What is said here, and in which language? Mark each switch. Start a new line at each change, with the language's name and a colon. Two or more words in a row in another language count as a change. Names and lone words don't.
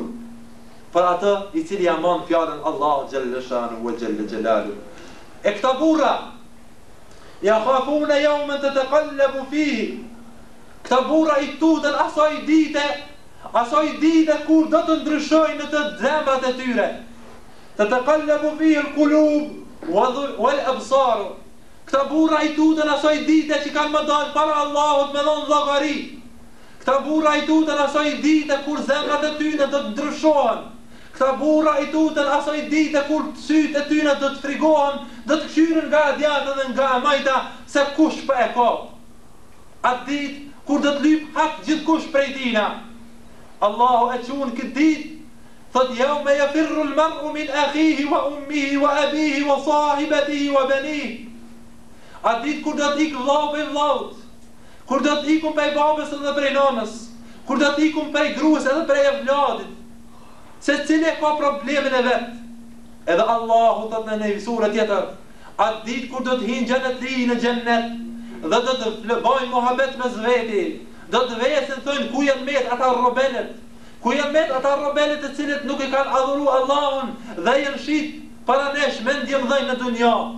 Albanian: Për atë I cili ja mban fjalën Allahu
Arabic: جل شأنه وجل جلاله.
Albanian: E këta burra
Arabic: يخافون يوما تتقلب فيه.
Albanian: Këta burra I tutën asaj dite kur do të ndryshojnë në të zemrat e tyre.
Arabic: تتقلب فيه القلوب والأبصار.
Albanian: Këta burra I tutën asaj dite që kanë më dalë para Allahut me dhënë llogari. Këta burra I tutën asaj dite kur zemrat e tyre do të ndryshohen. Këta burra I tutën asaj dite kur sytë e tyre do të frigohen, do të këshyren nga djathtë dhe nga majta se kush për e ka. Atë ditë kur do të lyp hak gjithkush prej tina. Allahu e qunë këtë ditë, thot
Arabic: يوم يفر المرء من أخيه وأمه وأبيه وصاحبته وبنيه.
Albanian: Atë ditë kur do të ikë vllau prej vllaut, kur do të ikun prej babës edhe prej nanës, kur do të ikun prej gruas edhe prej vllaut. Se cili ka problemin e vet. Edhe Allahu thot në një sure tjetër, atë ditë kur do të hinë xhenetli në xhennet, dhe do të bëjnë muhabet me zveti, do të vesin thënë ku janë met ata robelet, ku janë met ata robelet të cilët nuk I kanë adhuru Allahun dhe janë shit para nesh mendje mëdhenj në dunja.